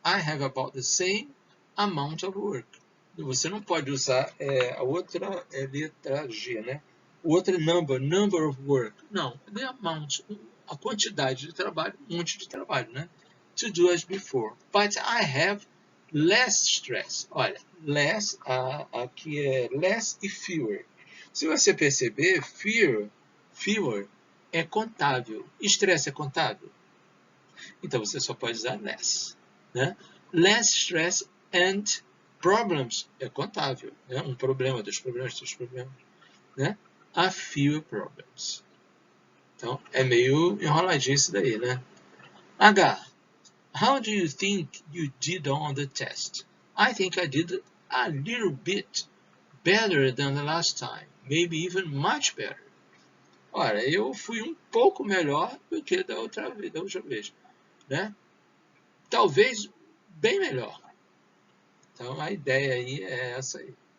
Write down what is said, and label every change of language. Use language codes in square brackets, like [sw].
[en] I have about the same amount of work. [pt] Você não pode usar a outra letra G, né? O outro number of work. Não, the amount, a quantidade de trabalho, um monte de trabalho, né? [en] To do as before. But I have less stress. [pt] Olha, less, aqui é less e fewer. Se você perceber, fewer é contável. Estresse é contável? Então você só pode usar less. Né? [en] Less stress and problems [pt] é contável. Né? Um problema, dois problemas, três problemas. Né? [en] A fewer problems. [pt] Então é meio enroladinho isso daí, né? [en] H. How do you think you did on the test? I think I did a little bit better than the last time. Maybe even much better. [pt] Olha, eu fui um pouco melhor do que da outra vez. Né? Talvez bem melhor. Então a ideia aí é essa aí.